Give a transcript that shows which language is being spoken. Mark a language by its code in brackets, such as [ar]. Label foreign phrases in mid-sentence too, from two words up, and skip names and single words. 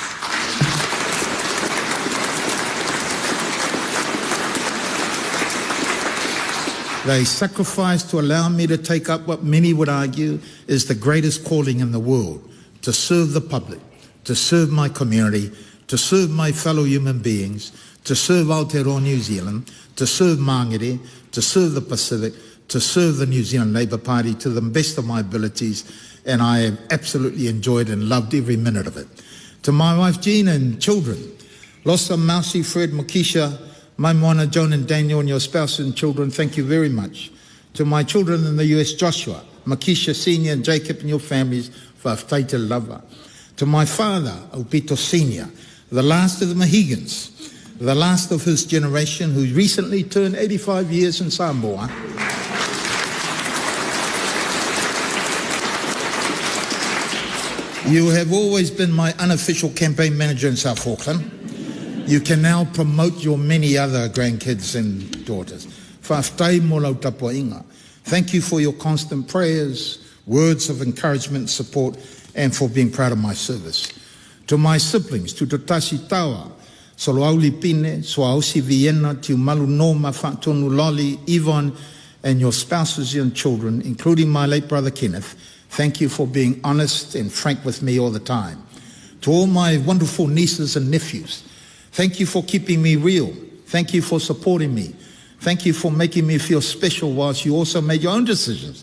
[en] They sacrificed to allow me to take up what many would argue is the greatest calling in the world, to serve the public, to serve my community, to serve my fellow human beings, to serve Aotearoa New Zealand, to serve Mangere, to serve the Pacific, to serve the New Zealand Labour Party to the best of my abilities, and I have absolutely enjoyed and loved every minute of it. To my wife Jean and children, Losa, Mausi, Fred, Makisha, my moana, Joan and Daniel, and your spouse and children, thank you very much. To my children in the US, Joshua, Makisha Senior and Jacob and your families, [sm] Faafetai te lava. [en] To my father, Aupito Senior, the last of the Mohegans, the last of his generation who recently turned 85 years in Samoa. You have always been my unofficial campaign manager in South Auckland. You can now promote your many other grandkids and daughters. [sm] Faafetai mo lau tapua inga. [en] Thank you for your constant prayers, words of encouragement, support, and for being proud of my service. To my siblings, to Tatashi Tawa, Soloauli Pine, Soaosi Vienna, to Malo Noma, Fatonu Loli, Yvonne, and your spouses and children, including my late brother Kenneth, thank you for being honest and frank with me all the time. To all my wonderful nieces and nephews, thank you for keeping me real. Thank you for supporting me. Thank you for making me feel special whilst you also made your own decisions.